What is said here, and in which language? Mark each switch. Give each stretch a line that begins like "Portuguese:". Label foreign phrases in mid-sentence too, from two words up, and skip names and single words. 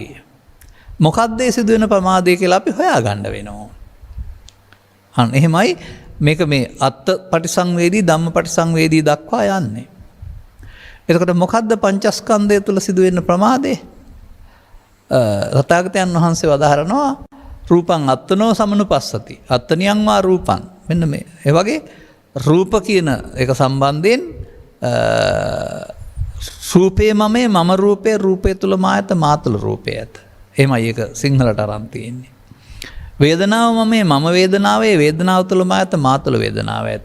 Sinhala: මොකක්ද ඒ සිදුවෙන ප්‍රමාදය කියලා අපි හොයාගන්න වෙනවා. අන්න එහෙමයි මේක මේ
Pali: අත්ත පටිසංවේදී ධම්ම පටිසංවේදී
Sinhala: දක්වා යන්නේ. එතකොට මොකද්ද පංචස්කන්ධය තුල සිදුවෙන ප්‍රමාදය? තථාගතයන් වහන්සේ වදාහරනවා
Pali: රූපං අත්තනෝ සමනුපස්සති. අත්තනියං වා රූපං.
Sinhala: මෙන්න මේ. ඒ වගේ රූප කියන එක සම්බන්ධයෙන් රූපේ මමේ මම රූපේ රූපේ තුල මායත මා තුල රූපේ ඇත. එහෙමයි ඒක සිංහලට අරන් තියෙන්නේ. වේදනාව මමේ මම වේදනාවේ වේදනාව තුල මායත මා තුල වේදනාව ඇත.